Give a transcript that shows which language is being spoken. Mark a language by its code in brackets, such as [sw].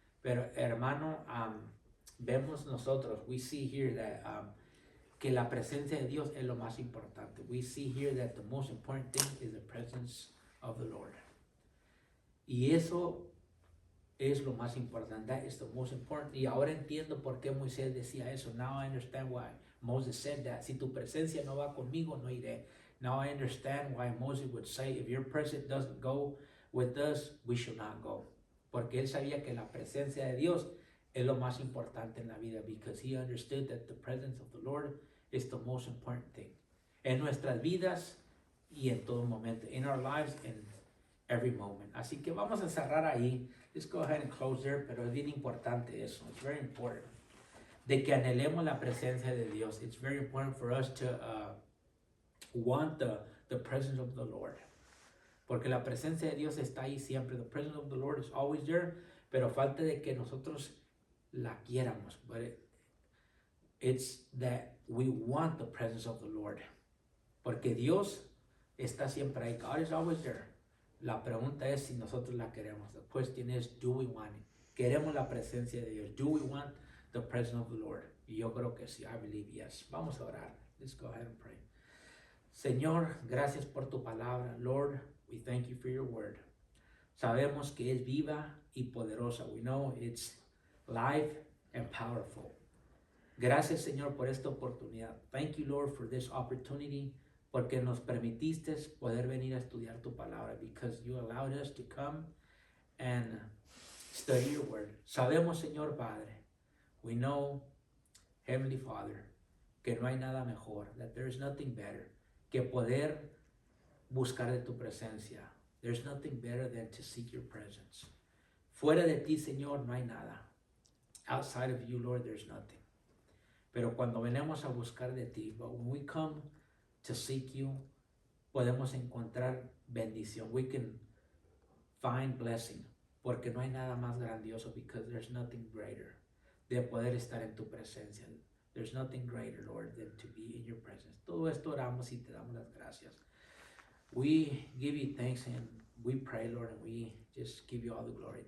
[es] Pero hermano, vemos nosotros, [en] we see here that [es] que la presencia de Dios es lo más importante. [en] We see here that the most important thing is the presence of the Lord. [es] Y eso es lo más importante. [en] That is the most important. [es] Y ahora entiendo por qué Moisés decía eso. [en] Now I understand Moses said that, [es] si tu presencia no va conmigo, no iré. [en] Now I understand why Moses would say, if your presence doesn't go with us, we should not go. [es] Porque él sabía que la presencia de Dios es lo más importante en la vida, [en] because he understood that the presence of the Lord is the most important thing. [es] En nuestras vidas y en todo momento. [en] In our lives and every moment. [es] Así que vamos a cerrar ahí. [en] Let's go ahead and close there, [es] pero es bien importante eso. [en] It's very important. [es] De que anhelemos la presencia de Dios. [en] It's very important for us to want the presence of the Lord. [es] Porque la presencia de Dios está ahí siempre. [en] The presence of the Lord is always there. [es] Pero falta de que nosotros la quiéramos. [en] But it's that we want the presence of the Lord. [es] Porque Dios está siempre ahí. [en] God is always there. [es] La pregunta es si nosotros la queremos. [en] The question is, do we want it? [es] ¿Queremos la presencia de Dios? [en] Do we want the presence of the Lord? [es] Y yo creo que sí. [en] I believe yes. [es] Vamos a orar. [en] Let's go ahead and pray. [es] Señor, gracias por tu palabra. [en] Lord, we thank you for your word. [es] Sabemos que es viva y poderosa. [en] We know it's live and powerful. [es] Gracias, Señor, por esta oportunidad. [en] Thank you, Lord, for this opportunity. [es] Porque nos permitiste poder venir a estudiar tu palabra. [en] Because you allowed us to come and study your word. [es] Sabemos, Señor Padre. [en] We know, Heavenly Father, [es] que no hay nada mejor. [en] That there is nothing better. [es] Que poder buscar de tu presencia. [en] There's nothing better than to seek your presence. [es] Fuera de ti, Señor, no hay nada. [en] Outside of you, Lord, there's nothing. [es] Pero cuando venimos a buscar de ti, [en] but when we come to seek you, [es] podemos encontrar bendición. [en] We can find blessing. [es] Porque no hay nada más grandioso, [en] because there's nothing greater [es] de poder estar en tu presencia. [en] There's nothing greater, Lord, than to be in your presence. [es] Todo esto oramos y te damos las gracias. [en] We give you thanks and we pray, Lord, and we just give you all the glory.